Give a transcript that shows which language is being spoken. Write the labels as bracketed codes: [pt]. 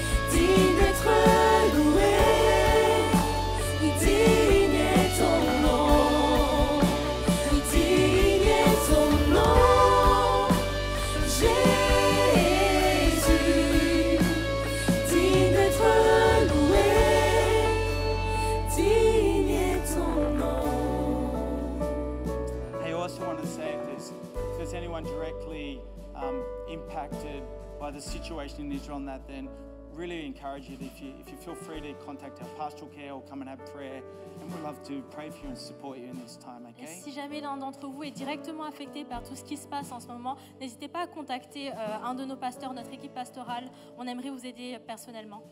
[fr] Digne d'être loué, oui, digne est ton nom, oui, digne est ton nom, Jésus, digne d'être loué, digne est ton nom. [en] Hey, I also want to say if there's anyone directly impacted by the situation in Israel and that, then really encourage you that if you feel free to contact our pastoral care or come and have prayer, and we'd love to pray for you and support you in this time, [fr] Et [en] okay? [fr] si jamais l'un d'entre vous est directement affecté par tout ce qui se passe en ce moment, n'hésitez pas à contacter un de nos pasteurs, notre équipe pastorale. On aimerait vous aider personnellement.